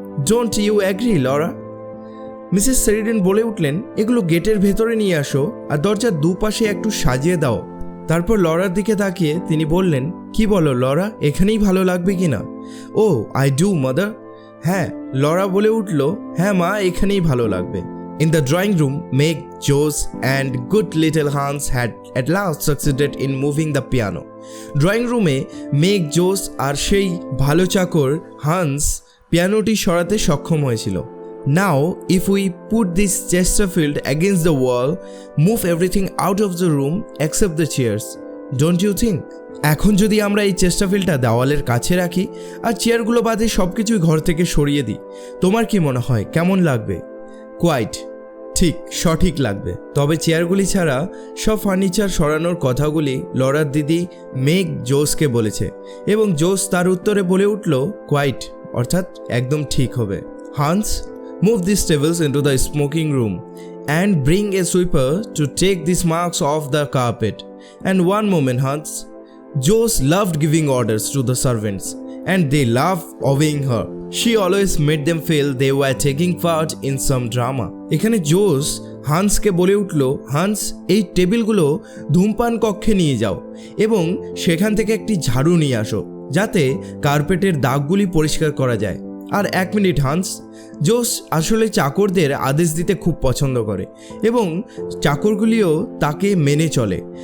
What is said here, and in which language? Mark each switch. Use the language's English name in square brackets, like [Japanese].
[English] Don't you agree Laura? [Bangla] Mrs শেরিডেন বলে উঠলেন, এগুলো গেটের ভেতরে নিয়ে আসো আর দরজার দুপাশে একটু সাজিয়ে দাও। তারপর লরার দিকে তাকিয়ে তিনি বললেন, কি বলো লরা, এখানেই ভালো লাগবে কিনা? [English] Oh I do mother. [Bangla] হ্যাঁ, লরা বলে উঠল, হ্যাঁ মা, এখানেই ভালো লাগবে। [English] In the drawing room, Meg, Joe and good little Hans had at last succeeded in moving the piano. [Bangla] Drawing রুমে মেগ, জোস আর সেই ভালো চাকর হান্স পিয়ানোটি সরাতে সক্ষম হয়েছিল। [English] Now, if we put this Chesterfield against the wall, move everything out of the room except the chairs, don't you think? [Bangla] এখন যদি আমরা এই চেস্টারফিল্ডটা দেওয়ালের কাছে রাখি আর চেয়ারগুলো বাদে সব কিছুই ঘর থেকে সরিয়ে দিই, তোমার কি মনে হয় কেমন লাগবে? কোয়াইট ঠিক, সঠিক লাগবে। তবে চেয়ারগুলি ছাড়া সব ফার্নিচার সরানোর কথাগুলি লরার দিদি মেগ জোসকে বলেছে এবং জোস তার উত্তরে বলে উঠল, কোয়াইট, অর্থাৎ একদম ঠিক হবে। [English] Hans, move these tables into the smoking room and bring a sweeper to take these marks off the carpet. And one moment, Hans. Joe loved giving orders to the servants and they loved obeying her. She always made them feel they were taking part in some drama. [Bangla] এখানে জোস হান্সকে বলে উঠল, Hans, এই টেবিলগুলো ধূমপান কক্ষে নিয়ে যাও এবং সেখান থেকে একটি ঝাড়ু নিয়ে আসো। যাতে কার্পেটের দাগগুলি পরিষ্কার করা যায়। আর 1 মিনিট হান্স, জোস আসলে চাকরদের আদেশ দিতে খুব পছন্দ করে এবং চাকরগুলিও তাকে মেনে চলে।